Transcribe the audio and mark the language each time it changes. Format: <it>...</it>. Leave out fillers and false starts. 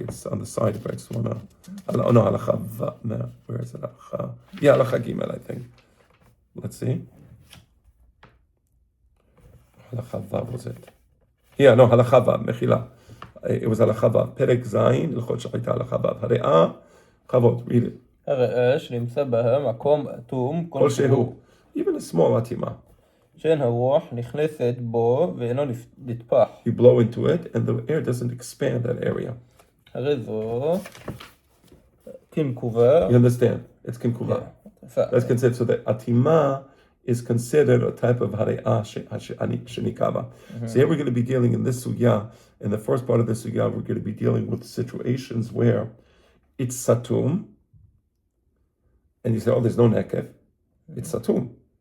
<en>It's on the side if I just want to. No, Halacha Va. No, where is it? Halacha. Yeah, Halacha Gimel, I think. Let's see. Halacha Va was it? Yeah, no, Halacha Va. Mechila. It was Halacha Va.</en> <he>Perek Zayin Ilchot Shechita Halacha Va. ריאה, Chavot.</he> <en>Read it.</en> <he>הריאה שנמצא בה מקום אטום</he> <en>כלשהו. Even a small atima.</en> <he>שאין הרוח נכנסת בו ואינו נטפח.</he> <en>You blow into it and the air doesn't expand that area.</en> <he>הרי זו כנקובה.</he> <en>You understand? It's kinkuva. That's considered, so the atima is considered a type of ריאה shenikava. So here we're going to be dealing in this sugya, in the first part of the sugya, we're going to be dealing with situations where it's satum, and you say, there's no nekef. It's satum.</en>